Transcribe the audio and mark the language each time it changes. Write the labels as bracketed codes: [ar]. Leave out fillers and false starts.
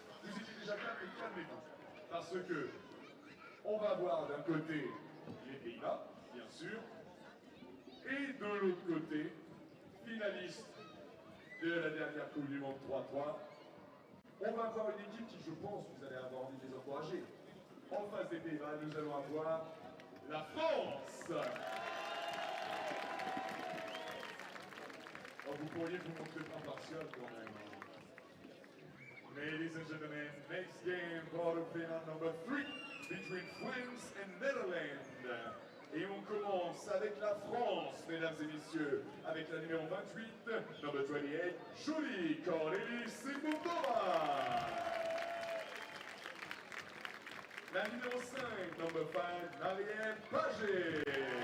[fr] Vous étiez déjà calmés, calmez-vous. Parce que on va voir d'un côté les Pays-Bas, bien sûr, et de l'autre côté, finaliste de la dernière Coupe du Monde 3-3. On va avoir une équipe qui, je pense, vous allez avoir envie de les encourager. En face des Pays-Bas, nous allons avoir la France. Alors, vous pourriez vous montrer impartial quand même. [en] Ladies and gentlemen, next game, quarterfinal number 3 between France and Netherlands. [fr] Et on commence avec la France, mesdames et messieurs, avec la numéro 28, [en] number 28, [fr] Julie Cornelis Simondova. La numéro 5, [en] number 5, [fr] Marielle Paget.